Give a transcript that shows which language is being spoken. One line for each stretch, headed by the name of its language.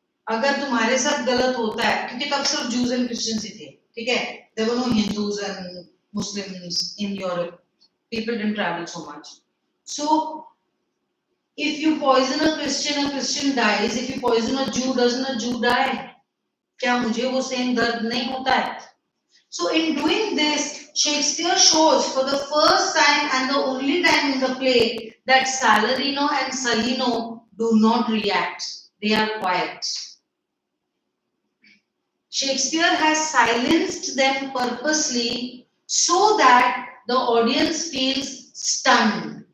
Hindi: अगर तुम्हारे साथ गलत होता है, क्योंकि तब सिर्फ
English: Jews and Christians
Hindi: ही थे, ठीक है?
English: There were no Hindus and Muslims in Europe. People didn't travel so much. So if you poison a Christian dies. If you poison a Jew, doesn't a Jew die?
Hindi: क्या मुझे वो same दर्द नहीं होता है?
English: So in doing this, Shakespeare shows for the first time and the only time in the play that Salarino and Salino do not react. They are quiet. Shakespeare has silenced them purposely so that the audience feels stunned.